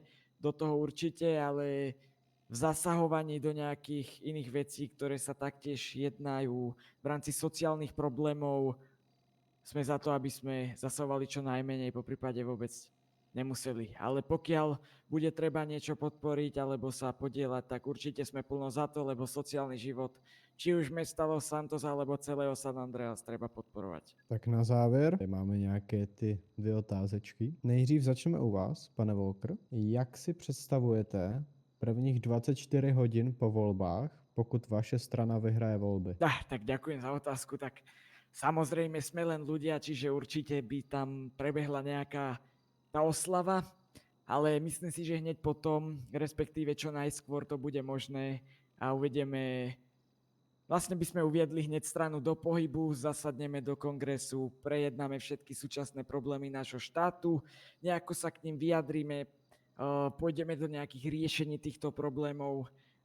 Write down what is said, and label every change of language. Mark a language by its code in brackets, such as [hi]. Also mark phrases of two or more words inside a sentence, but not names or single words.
[sk] Do toho určite, ale v zasahovaní do nejakých iných vecí, ktoré sa taktiež jednajú v rámci sociálnych problémov, sme za to, aby sme zasahovali čo najmenej, poprípade vôbec nemuseli. Ale pokiaľ bude treba niečo podporiť alebo sa podieľať, tak určite sme plno za to, lebo sociálny život, či už mesta Los Santos alebo celého San Andreas, treba podporovať. [cs] Tak na závěr máme nějaké ty 2 otázečky. Nejdřív začneme u vás, pane Walker. Jak si představujete prvních 24 hodin po volbách, pokud vaše strana vyhraje volby? [sk] Tak ďakujem za otázku. Tak samozrejme sme len ľudia, čiže určite by tam prebehla nejaká tá oslava, ale myslím si, že hneď potom, respektíve čo najskôr to bude možné a vlastne by sme uviedli hneď stranu do pohybu, zasadneme do kongresu, prejednáme všetky súčasné problémy nášho štátu, nejako sa k ním vyjadríme, pôjdeme do nejakých riešení týchto problémov